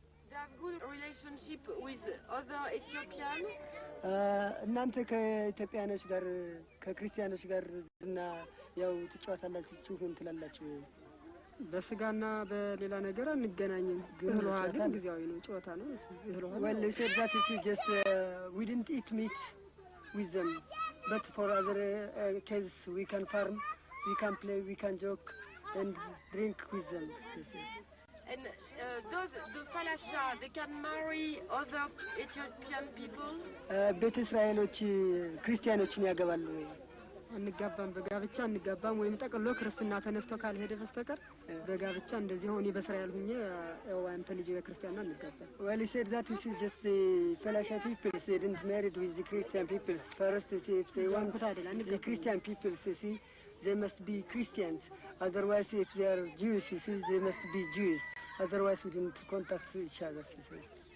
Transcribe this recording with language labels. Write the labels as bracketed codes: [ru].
[en] They have good relationship with other Ethiopians. [am] እናንተ ከኢትዮጵያኖች ጋር ከክርስቲያኖች ጋር እና ያው ትጫወታላችሁ ትላላችሁ። በስጋና በሌላ ነገር አንገናኝም፣ ግን ጨዋታ ግን ጊዜያዊ ነው፣ ጨዋታ ነው። [en] Well, they said that it is just we didn't eat meat with them, but for other cases we can farm, we can play, we can joke and drink with them. And those the Falasha, they can marry other Ethiopian people. [am] ቤተ እስራኤሎች ክርስቲያኖችን ያገባሉ ወይ? አንጋባም፣ በጋብቻ አንጋባም። ወይም ጠቅሎ ክርስትና ተነስቶ ካልሄደ በስተቀር በጋብቻ እንደዚህ ሆኔ በእስራኤል ሁኜ ያው አንተ ልጅ በክርስቲያና አንጋባም። [en] Well, he said that this is just the Falasha people. They didn't marry with the Christian people. First, if they want the Christian people, see, they must be Christians. Otherwise, if they are Jews, see, they must be Jews. Otherwise, we didn't contact each other, she says.